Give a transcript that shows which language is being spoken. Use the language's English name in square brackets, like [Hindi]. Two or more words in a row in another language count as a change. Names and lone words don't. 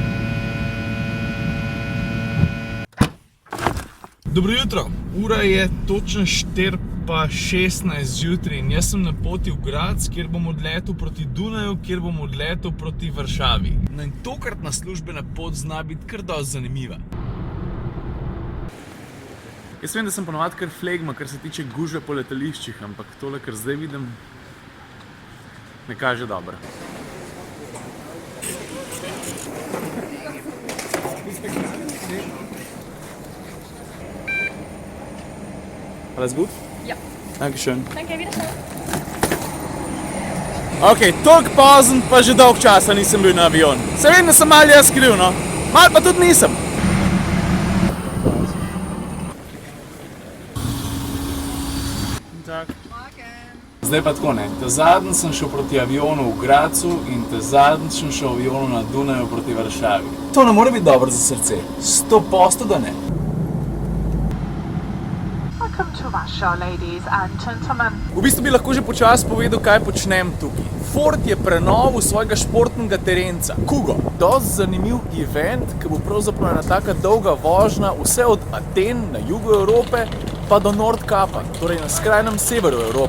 [Slovenian] Dobro jutro, ura je točno 4:16 zjutraj in jaz sem na poti v Graz, kjer bom odletel proti Dunaju, kjer bom odletel proti Varšavi. No in tokratna službena pot zna biti kar dosti zanimiva. Jaz vem, da sem ponovadi kar flegma, kar se tiče gužve po letališčih, ampak tole, kar zdaj vidim, ne kaže dobro. [German] Alles gut? Ja. Dankeschön. Danke, wiedersehen. [Slovenian] Ok, toliko pozen, pa že dolg časa nisem bil na avion. Se vem, da sem malo jaz kriv, no. Malo pa tudi nisem. Zdaj pa tako ne. Ta zadnji sem šel proti avionu v Grazu in ta zadnji sem šel v avionu na Dunaju proti Varšavi. To ne more biti dobro za srce. 100% da ne. [English] Welcome to Russia, ladies and gentlemen. [Slovenian] V bistvu bi lahko že počasi povedal, kaj počnem tukaj. Ford je prenovil svojega športnega terenca, Kugo. Dosti zanimiv event, ki bo pravzaprav ena taka dolga vožnja vse od Aten na jugu Evrope pa do Nordkapa, torej na skrajnem severu Evrope.